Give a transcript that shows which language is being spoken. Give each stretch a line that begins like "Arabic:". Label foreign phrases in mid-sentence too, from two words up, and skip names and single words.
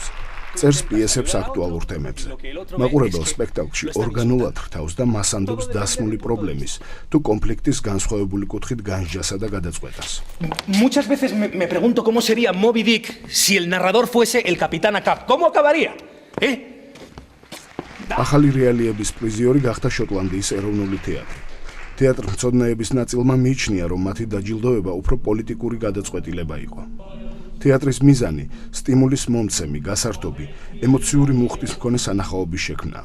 Georgian: წერს პიესებს აქტუალურ თემებზე. მაყურებელს სპექტაკლში ორგანულად ხრთავს და მას ამბობს დასმული პრობლემის თუ კონფლიქტის განსხვავებული კუთხით განსჯასა და გადაწყვეტას.
Spanish: Muchas veces me pregunto cómo sería Moby Dick si el narrador fuese el Capitán Ahab. ¿Cómo acabaría?
Georgian: ახალი რეალიების პრიზიორი გახდა შოტლანდიის ეროვნული თეატრი. თეატრ მცოდნეების ნაწილმა მიიჩნია, რომ მათი დაჯილდოება უფრო პოლიტიკური გადაწყვეტილება იყო. თეატრის მიზანი სტიმულის მომცემი, გასართობი, ემოციური მუხტის მქონე სანახაობის შექმნაა.